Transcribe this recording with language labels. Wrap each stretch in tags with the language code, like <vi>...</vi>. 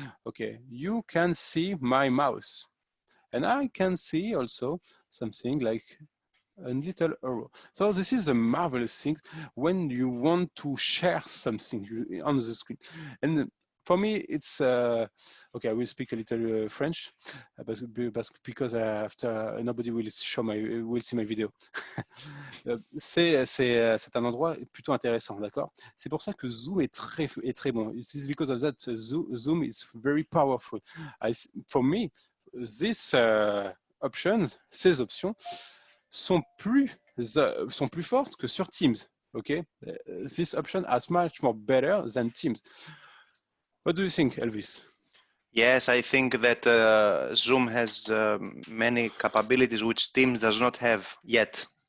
<en>Okay, you can see my mouse, and I can see also something like a little arrow. So this is a marvelous thing when you want to share something on the screen. And for me, it's okay. I will speak a little French because after nobody will see my video.</en> <fr>C'est un endroit plutôt intéressant, d'accord. C'est pour ça que Zoom est très bon.</fr> <en>It's because of that Zoom is very powerful. For me, these options,</en> <fr>ces options, sont plus fortes que sur Teams.</fr> <en>Okay, this option is much more better than Teams. What do you think, Elvis? Yes, I think that Zoom has many capabilities which Teams does not have yet.</en>